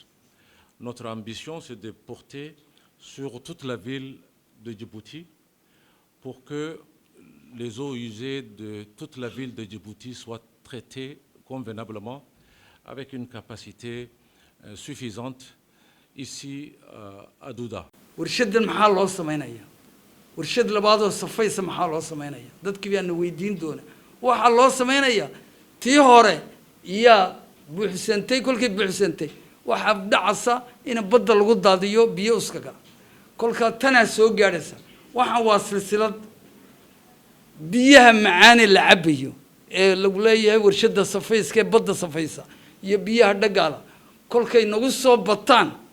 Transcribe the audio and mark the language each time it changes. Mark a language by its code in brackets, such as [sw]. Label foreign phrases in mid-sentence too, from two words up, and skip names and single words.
[fr] Notre ambition, c'est de porter sur toute la ville de Djibouti pour que les eaux usées de toute la ville de Djibouti soient traitées convenablement avec une capacité suffisante ici à Douda. [so] warshadan maxaa loo sameynaya warshad labaadoo safaysa maxaa loo sameynaya dadkii baana weydiin doona waxaa loo sameynaya tii hore iyaa buuxsantay kolkay buuxsantay waxaa dhacaysa in badda lagu daadiyo biyo uskaga kolka tanaa soo gaadhaysa waxaan waa silsilad biyaha macaan ee la cabayo ee lagu leeyahay warshada safayska ee badda safaysa iyo biyaha dhagaala kolkay nagu soo bataan